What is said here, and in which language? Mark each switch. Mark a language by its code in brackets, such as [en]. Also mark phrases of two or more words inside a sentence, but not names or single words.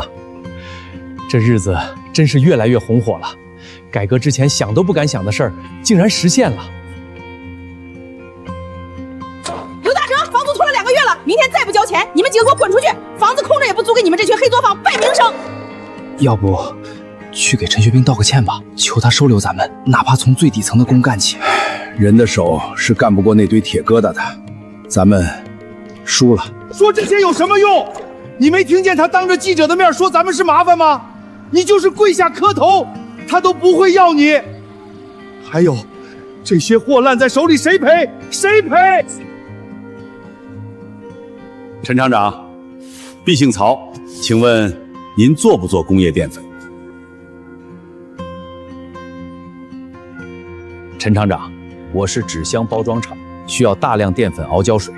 [zh] 這日子真是越來越紅火了，改革之前想都不敢想的事兒，竟然實現了。劉大成，房租拖了2個月了，明天再不交錢，你們幾個給我滾出去！房子空着也不租給你們這群黑作坊败名聲。要不去給陳學兵道個歉吧，求他收留咱們，哪怕從最底層的工幹起。人的手是幹不過那堆鐵疙瘩的，咱們輸了。說這些有什麼用？你沒聽見他當着記者的面說咱們是麻煩嗎？你就是跪下磕頭，他都不會要你。還有，這些貨爛在手裡誰賠？誰賠？陳廠長，敝姓曹，請問您做不做工業澱粉？陳廠長，我是紙箱包裝廠，需要大量澱粉熬胶水。